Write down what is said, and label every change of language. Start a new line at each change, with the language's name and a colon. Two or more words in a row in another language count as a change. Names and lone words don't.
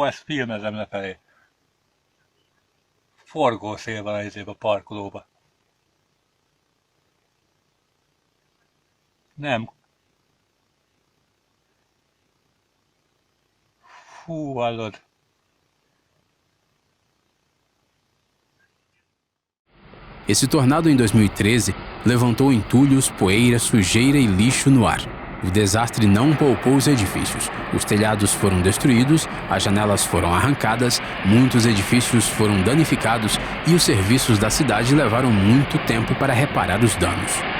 Hungarian: Hol ezt filmezem lefelé? forgószélben a parkolóba. Nem. Fú, hallod.
Portuguese: Esse tornado em 2013 levantou entulhos, poeira, sujeira e lixo no ar. O desastre não poupou os edifícios. Os telhados foram destruídos, as janelas foram arrancadas, muitos edifícios foram danificados e os serviços da cidade levaram muito tempo para reparar os danos.